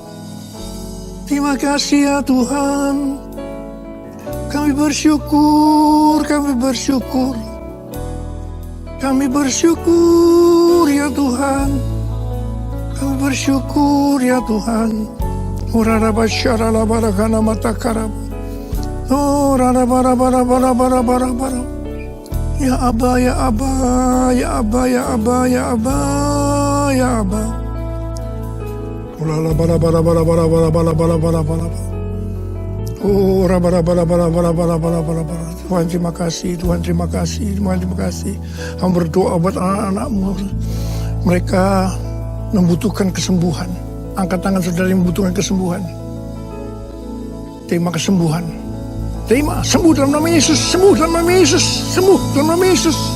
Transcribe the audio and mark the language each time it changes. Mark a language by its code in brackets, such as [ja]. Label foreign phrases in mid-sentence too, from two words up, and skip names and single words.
[id] Terima kasih ya Tuhan. Kami bersyukur, kami bersyukur. Kami bersyukur ya Tuhan. Kami bersyukur ya Tuhan. Urarabasyarala barakana matakarab. Oh, bara. Ya Abba, ya Abba, ya Abba, ya Abba, ya Abba, ya Abba. Ulala bara. Oh, bara. Tuhan terima kasih, Tuhan terima kasih, Tuhan terima kasih. Kami berdoa buat anak-anak-Mu. Mereka membutuhkan kesembuhan. Angkat tangan saudara yang membutuhkan kesembuhan. Terima kesembuhan. Terima, sembuh dalam nama Yesus, sembuh dalam nama Yesus, sembuh dalam nama Yesus.